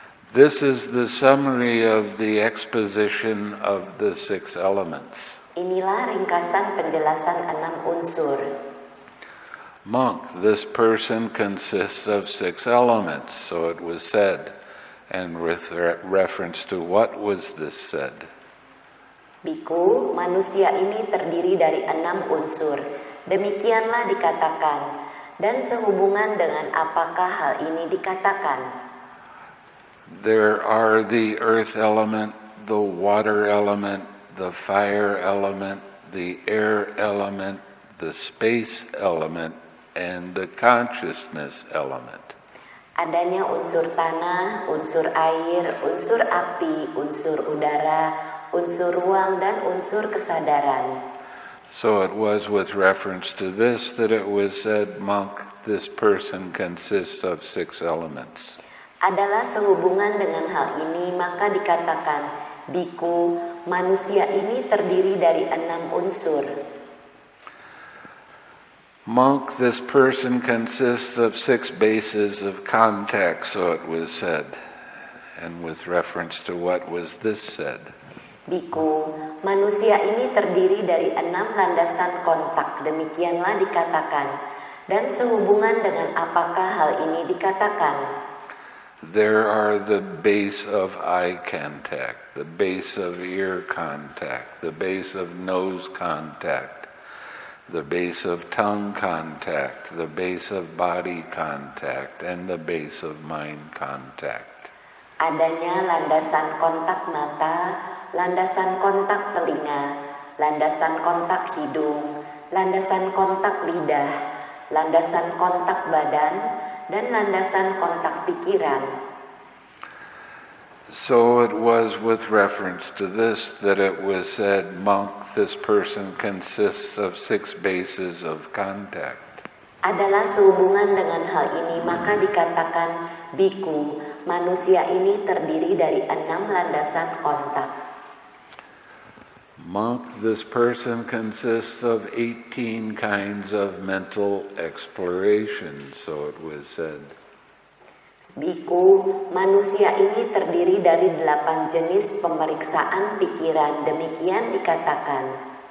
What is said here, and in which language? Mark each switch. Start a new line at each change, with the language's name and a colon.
English: This is the summary of the exposition of the 6 elements.
Indonesian: Inilah ringkasan penjelasan 6 unsur.
English: Monk, this person consists of 6 elements, so it was said, and with reference to what was this said?
Indonesian: Biku, manusia ini terdiri dari 6 unsur. Demikianlah dikatakan, dan sehubungan dengan apakah hal ini dikatakan?
English: There are the earth element, the water element, the fire element, the air element, the space element, and the consciousness element.
Indonesian: Adanya unsur tanah, unsur air, unsur api, unsur udara, unsur ruang, dan unsur kesadaran.
English: So it was with reference to this that it was said, monk, this person consists of 6 elements.
Indonesian: Adalah sehubungan dengan hal ini, maka dikatakan, biku, manusia ini terdiri dari 6 unsur.
English: Monk, this person consists of 6 bases of contact, so it was said. And with reference to what was this said?
Indonesian: Biku, manusia ini terdiri dari 6 landasan kontak, demikianlah dikatakan. Dan sehubungan dengan apakah hal ini dikatakan?
English: There are the base of eye contact, the base of ear contact, the base of nose contact, the base of tongue contact, the base of body contact, and the base of mind contact.
Indonesian: Adanya landasan kontak mata, landasan kontak telinga, landasan kontak hidung, landasan kontak lidah, landasan kontak badan, dan landasan kontak pikiran.
English: So it was with reference to this that it was said, monk, this person consists of 6 bases of contact.
Indonesian: Adalah sehubungan dengan hal ini, maka dikatakan, biku, manusia ini terdiri dari 6 landasan kontak.
English: Monk, this person consists of 18 kinds of mental exploration, so it was said.
Indonesian: Biku, manusia ini terdiri dari 8 jenis pemeriksaan pikiran, demikian dikatakan.